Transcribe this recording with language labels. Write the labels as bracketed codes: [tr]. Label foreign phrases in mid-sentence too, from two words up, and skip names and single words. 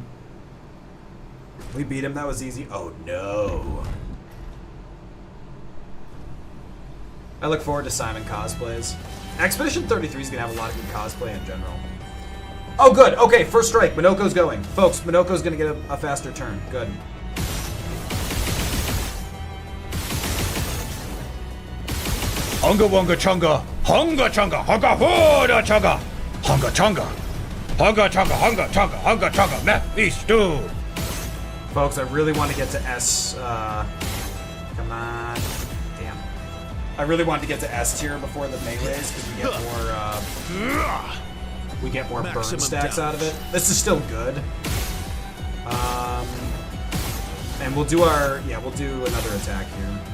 [en] We beat him. That was easy. Oh, no. I look forward to Simon cosplays. Expedition 33 is going to have a lot of good cosplay in general. Oh, good. Okay, first strike. Minoko's going. Folks, Minoko's going to get a faster turn. Good. Hunga wonga chunga, hunga chunga, hunga hoda chunga, hunga chunga, hunga chunga, hunga chunga, hunga chunga, Mephisto. Folks, I really want to get to S. Come on. Damn. I really wanted to get to S tier before the melees because we get more burn stacks out of it. This is still good. And we'll do we'll do another attack here.